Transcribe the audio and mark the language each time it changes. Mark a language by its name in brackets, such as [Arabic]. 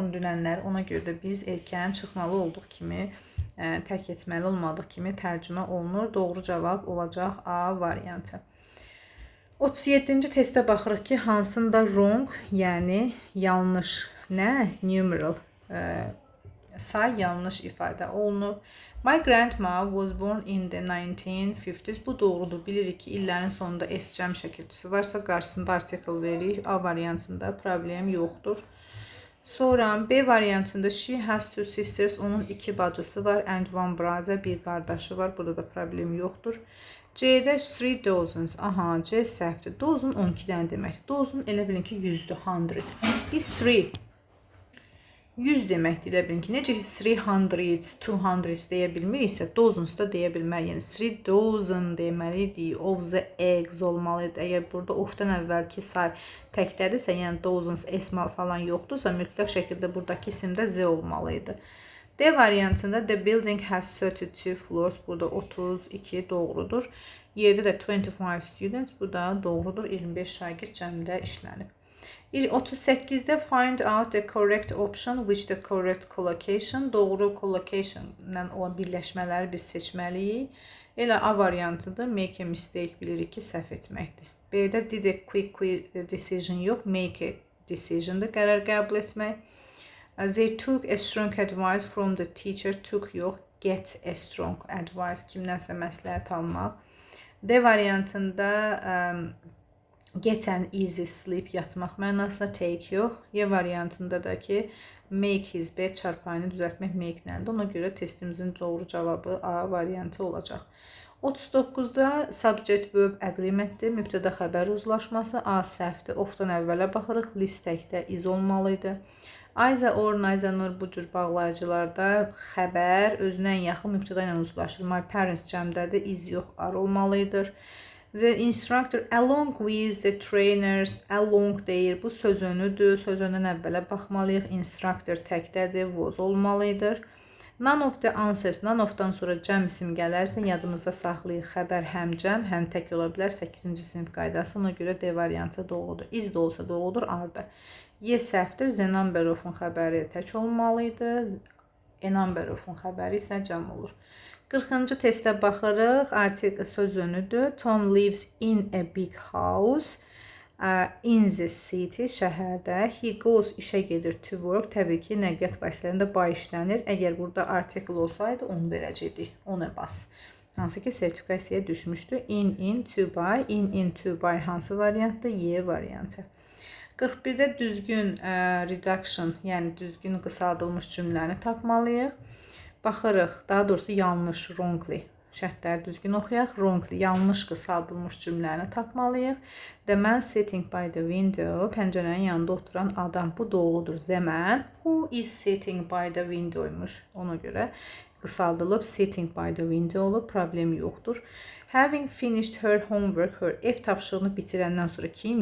[Azerbaijani] Dünənlər, ona görə də biz erkən çıxmalı olduq kimi, tərk etməli olmadıq kimi tərcümə olunur. Doğru cavab olacaq A variantı. 37-ci testə baxırıq ki, hansında wrong, yəni yanlış, nə? Numeral, say yanlış ifadə olunub. [English] My grandma was born in the 1950s. [Azerbaijani] Bu doğrudur. Bilirik ki, illərin sonunda S cəm şəkilçisi varsa, qarşısında artikel veririk. A variantında problem yoxdur. Sonra B variantında [English] she has two sisters. [Azerbaijani] Onun 2 bacısı var. [English] And one brother. [Azerbaijani] Bir qardaşı var. Burada da problem yoxdur. C'də 3 dozens. Aha, C səhvdir. Dozen 12 dənə deməkdir. Dozen elə bilin ki, 100-dür, 100. Biz 100 deməkdir, elə bilin ki, necə ki 300, 200 deyə bilmiriksə, dozens da deyə bilmər. Yəni 3 dozen deməliydik, [English] of the eggs [Azerbaijani] olmalıydı. Əgər burada ofdan əvvəlki say təkdədirsə, yəni dozens, esmal falan yoxdursa, mütləq şəkildə buradakı isimdə z olmalıydı. D variantında [English] the building has 32 floors. [Azerbaijani] Burada 32 doğrudur. Y'də də [English] 25 students. [Azerbaijani] Bu da doğrudur. 25 şagird cəmdə işlənib. [English] 38'də find out the correct option which the correct collocation. [Azerbaijani] Doğru collocation ilə olan birləşmələri biz seçməliyik. Elə A variantıdır. [English] Make a mistake [Azerbaijani] bilirik ki, səhv etməkdir. B'də [English] did a quick decision [Azerbaijani] yox. [English] Make a decision'dır. [Azerbaijani] Qərar qəbul etmək. [English] They took a strong advice from the teacher. Took [Azerbaijani] yox. [English] Get a strong advice. [Azerbaijani] Kimdənsə məsləhət almaq. D variantında [English] get an easy sleep, [Azerbaijani] yatmaq mənasında, take yox. Y variantında da ki [English] make his bed, [Azerbaijani] çarpayını düzəltmək make nədir. Ona görə testimizin doğru cavabı A variantı olacaq. 39'da subject verb agreementdir. Mübtəda xəbər uzlaşması. A səhvdir. Ofdan əvvələ baxırıq. List təkdə is olmalıydı. [English] Either or, neither nor [Azerbaijani] bu cür bağlayıcılarda xəbər özünə yaxın mübtəda ilə uzlaşır. [English] My parents [Azerbaijani] cəmdədir. [English] Is yox, are [Azerbaijani] olmalıdır. [English] The instructor along with the trainers, along [Azerbaijani] deyir. Bu söz önüdür. Söz önündən əvvələ baxmalıyıq. Instructor təkdədir. Was olmalıdır. [English] None of the answers, [Azerbaijani] none ofdan sonra cəm isim gələrsə yadımızda saxlayıq. Xəbər həm cəm, həm tək ola bilər. 8-ci sinif qaydası. Ona görə D variantı doğrudur. Is də olsa doğrudur. Arda. Y səhvdir. [English] The number of- [Azerbaijani] un xəbəri tək olmalıydı. [English] A number of- [Azerbaijani] un xəbəri isə cəm olur. 40-cı testə baxırıq. Article söz önüdür. [English] Tom lives in a big house. In the city, [Azerbaijani] şəhərdə. [English] He goes, [Azerbaijani] işə gedir, [English] to work. [Azerbaijani] Təbii ki, nəqliyyat vasitələrində by işlənir. Əgər burada article olsaydı, onu verəcəkdik. Ona bas. Hansı ki, sertifikasiyaya düşmüşdü. In, to buy. In, to buy hansı variantdır? Y variantı. 41-də düzgün reduction, yəni düzgün qısaldılmış cümləni tapmalıyıq. Baxırıq, daha doğrusu yanlış, wrongly. Şərtləri düzgün oxuyaq. Wrongly, yanlış qısaldılmış cümləni tapmalıyıq. [English] The man sitting by the window, [Azerbaijani] pəncərənin yanında oturan adam. Bu doğrudur. [English] The man who is sitting by the window [Azerbaijani] imiş. Ona görə qısaldılıb [English] sitting by the window [Azerbaijani] olub. Problem yoxdur. [English] Having finished her homework, [Azerbaijani] her ev tapşırığını bitirəndən sonra kim?